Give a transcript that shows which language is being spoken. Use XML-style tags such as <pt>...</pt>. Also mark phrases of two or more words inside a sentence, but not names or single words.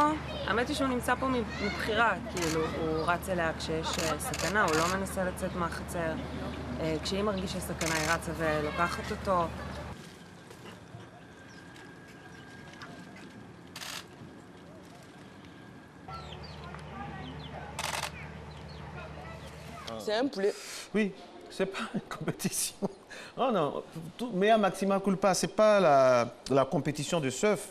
<he>האמת היא שהוא נמצא פה מבחירה, כאילו הוא רץ אליה כשיש סכנה, הוא לא מנסה לצאת מהחצר. כשהיא מרגישה סכנה היא רצה ולוקחת אותו.</he> <fr>C'est un poulet. Oui, c'est pas une compétition. Oh non, mais à maxima culpa, c'est pas la compétition de surf.</fr>